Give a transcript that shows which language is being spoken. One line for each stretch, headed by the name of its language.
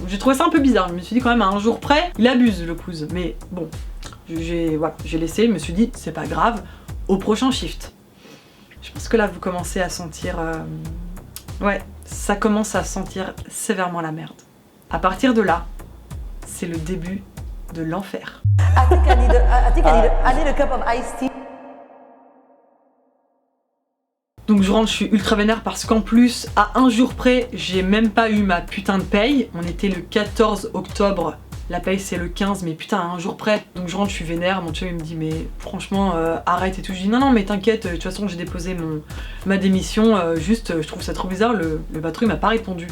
French: J'ai trouvé ça un peu bizarre, je me suis dit quand même à un jour près, il abuse le cousin. Mais bon, voilà, j'ai laissé, je me suis dit c'est pas grave, au prochain shift. Je pense que là vous commencez à sentir... Ouais, ça commence à sentir sévèrement la merde. À partir de là, c'est le début de l'enfer.
English: I think I need a cup of iced tea.
French: Donc je rentre, je suis ultra vénère parce qu'en plus, à un jour près, j'ai même pas eu ma putain de paye. On était le 14 octobre, la paye c'est le 15, mais putain, à un jour près. Donc je rentre, je suis vénère, mon chum il me dit mais franchement arrête et tout. Je dis non mais t'inquiète, de toute façon j'ai déposé ma démission, juste je trouve ça trop bizarre, le patron il m'a pas répondu.